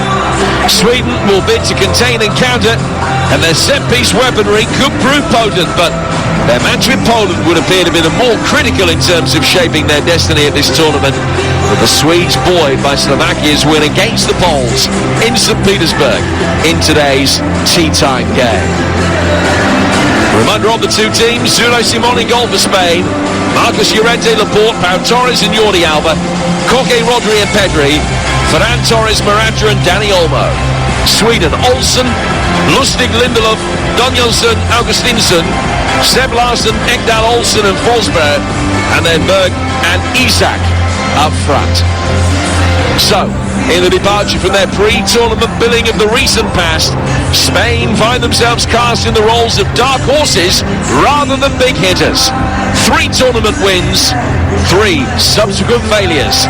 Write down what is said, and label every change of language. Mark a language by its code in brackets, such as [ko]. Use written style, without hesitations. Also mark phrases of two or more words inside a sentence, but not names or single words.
[en] Sweden will bid to contain and counter, and their set-piece weaponry could prove potent, but their match with Poland would appear to be the more critical in terms of shaping their destiny at this tournament, with the Swedes buoyed by Slovakia's win against the Poles in St. Petersburg in today's tea-time game. Reminder of the 2 teams: Zulo Simon in goal for Spain, Marcos Llorente, Laporte, Pau Torres and Jordi Alba, Koke, Rodri and Pedri, Ferran Torres, Morata and Dani Olmo. Sweden: Olsen, Lustig, Lindelof, Danielsson, Augustinsson, Seb Larsson, Ekdal, Olsen and Forsberg, and then Berg and Isak up front. So, in the departure from their pre-tournament billing of the recent past, Spain find themselves cast in the roles of dark horses rather than big hitters. 3 tournament wins, 3 subsequent failures.